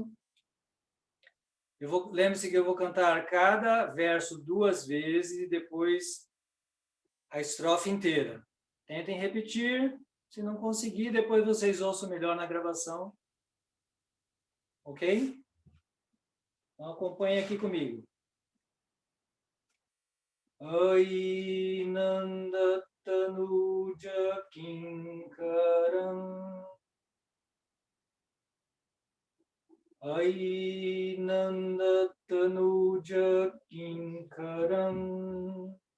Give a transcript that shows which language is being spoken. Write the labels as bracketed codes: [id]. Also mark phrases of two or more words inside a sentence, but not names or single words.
[pt] Lembre-se que eu vou cantar cada verso 2 vezes e depois a estrofe inteira. Tentem repetir. Se não conseguir, depois vocês ouçam melhor na gravação. Ok? Então, acompanhe aqui comigo. [sa] Ai Nanda Tanuja Kinkaram Ai Nanda Tanuja Kinkaram